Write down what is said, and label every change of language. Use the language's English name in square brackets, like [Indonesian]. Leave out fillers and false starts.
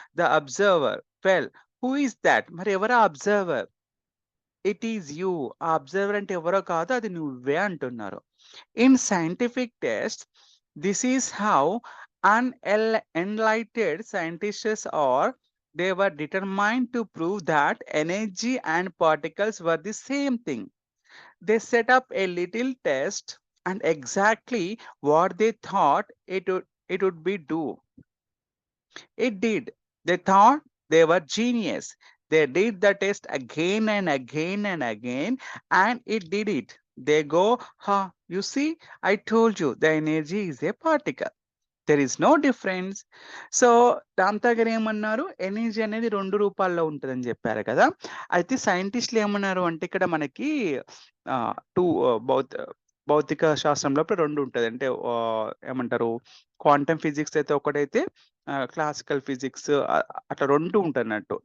[English] The observer well who is that? [Telugu] మరి ఎవరా observer? [English] It is you. [Telugu] ఆ observer అంటే ఎవరో కాదు, అది నువ్వే అంటున్నారు. [English] In scientific test this is how enlightened scientists are. They were determined to prove that energy and particles were the same thing. They set up a little test and exactly what they thought it would be do. It did. They thought they were genius. They did the test again and again and again, and it did it. They go, huh, you see, I told you the energy is a particle. There is no difference. [Telugu] So Ramtha గారు ఏమన్నారు? Energy అనేది 2 రూపాల్లో ఉంటదని జెప్పారు కదా! అయితే సైంటిస్ట్‌లు ఏమన్నారు అంటే ఇక్కడ మనకి 2 భౌతిక శాస్త్రంలో 2 ఉంటది. అంటే ఏమంటారు? క్వాంటమ్ ఫిజిక్స్ అయితే ఒకటైతే క్లాసికల్ ఫిజిక్స్ అట్లా 2 ఉంటన్నట్టు.